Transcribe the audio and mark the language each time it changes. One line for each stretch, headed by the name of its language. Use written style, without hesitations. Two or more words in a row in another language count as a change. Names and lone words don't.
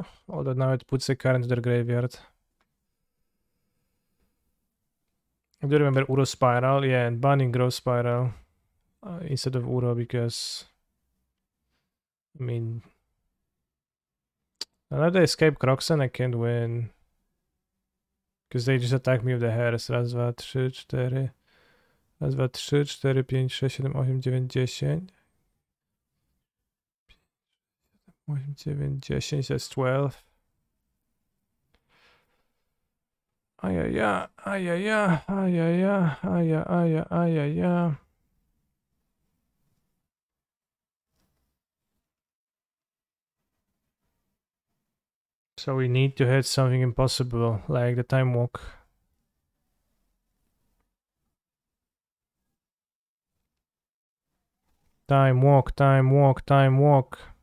English: Although now it puts a card into their graveyard. I do remember Uro Spiral, yeah, and banning Growth Spiral instead of Uro because, I mean, now they escape Croxen, I can't win. Because they just attack me with the hairs.
Polish: Raz, dwa, trzy, cztery. Raz, dwa, trzy, cztery, pięć, sześć, siedem, osiem, dziewięć, 10. 8, 9, 10, jest 12. Ajaja, ajaja, ajaja, aja, aja, ajaja.
English: So we need to hit something impossible, like the time walk. Time walk, time walk, time walk.